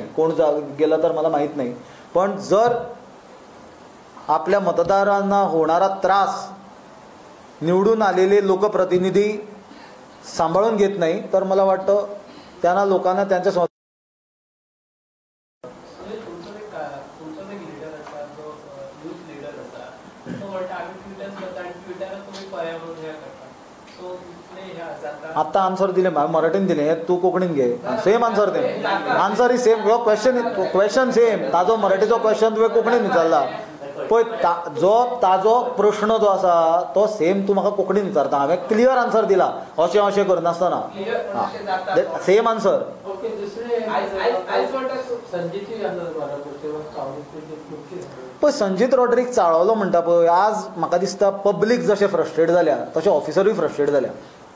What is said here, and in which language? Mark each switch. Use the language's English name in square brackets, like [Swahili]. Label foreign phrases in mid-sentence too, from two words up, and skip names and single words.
[Marathi] कोण गेला तर मला माहीत नाही. पण जर आपल्या मतदारांना होणारा त्रास निवडून आलेले लोकप्रतिनिधी सांभाळून घेत नाही, तर मला वाटतं त्यांना लोकांना त्यांच्या आता आन्सर दिले मराठीन दिले, [Konkani] तू कोंकणीन घे. [English] same answer दे. answer is same. question same. [Konkani] ताजो मराठीचो क्वेश्चन तुवें कोंकणीन विचारला पळय. ताजो प्रश्न जो आसा तो सेम तूं म्हाका कोंकणीन विचारता. हांवें क्लियर आन्सर दिला, अशें अशें करनासतना. [English] same answer. [Konkani] पळय संजीत रॉड्रीक चाळवलो म्हणटा पळय, आज म्हाका दिसता पब्लीक जशें फ्रस्ट्रेट जाल्या तशें ऑफिसरूय फ्रस्ट्रेट जाल्या.